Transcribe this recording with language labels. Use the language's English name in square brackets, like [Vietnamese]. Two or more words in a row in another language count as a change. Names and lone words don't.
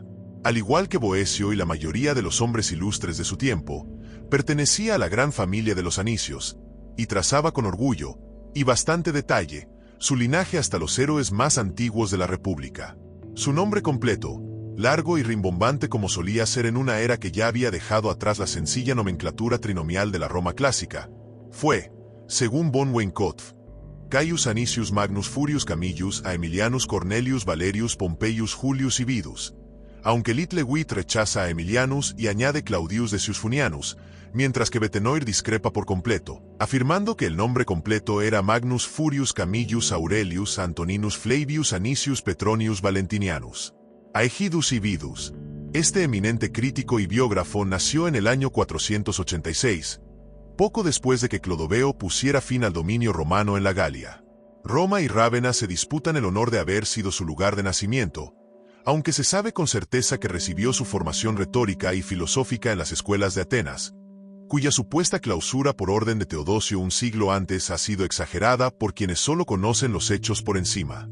[Spanish] Al igual que Boecio y la mayoría de los hombres ilustres de su tiempo, pertenecía a la gran familia de los Anicios, y trazaba con orgullo, y bastante detalle, su linaje hasta los héroes más antiguos de la República. Su nombre completo, largo y rimbombante como solía ser en una era que ya había dejado atrás la sencilla nomenclatura trinomial de la Roma clásica, fue, según von Weinkopf, Caius Anicius Magnus Furius Camillus Aemilianus Cornelius Valerius Pompeius Julius Ibidus, aunque Littlewitt rechaza a Aemilianus y añade Claudius Decius Funianus, mientras que Betenoir discrepa por completo, afirmando que el nombre completo era Magnus Furius Camillus Aurelius Antoninus Flavius Anicius Petronius Valentinianus. Aegidus Ibidus, este eminente crítico y biógrafo, nació en el año 486, poco después de que Clodoveo pusiera fin al dominio romano en la Galia. Roma y Rávena se disputan el honor de haber sido su lugar de nacimiento, aunque se sabe con certeza que recibió su formación retórica y filosófica en las escuelas de Atenas, cuya supuesta clausura por orden de Teodosio un siglo antes ha sido exagerada por quienes solo conocen los hechos por encima.